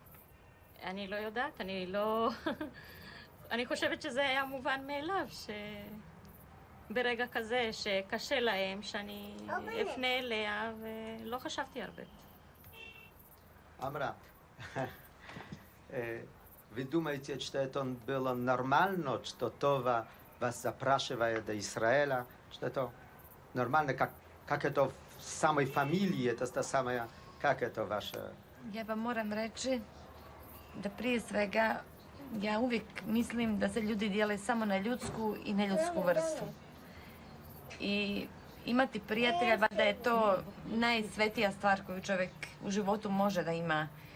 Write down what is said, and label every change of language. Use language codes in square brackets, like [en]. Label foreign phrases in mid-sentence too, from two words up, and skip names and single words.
[he] אני לא יודעת, אני חושבת שזה היה מובן מאליו, שברגע כזה שקשה להם, שאני אפנה אליה, ולא חשבתי הרבה. [ru] Amra, вы думаете, что это было нормально, что Това вас запрашивает до Израиля, что это нормально, как это в самой фамилии, это та самая, как это ваше? [bs] Ja vam moram reći da prije svega ja uvijek mislim da se ljudi dijele samo na ljudsku i neljudsku vrstu. I imati prijatelja, valjda je to najsvetija stvar koju čovjek u životu može da ima.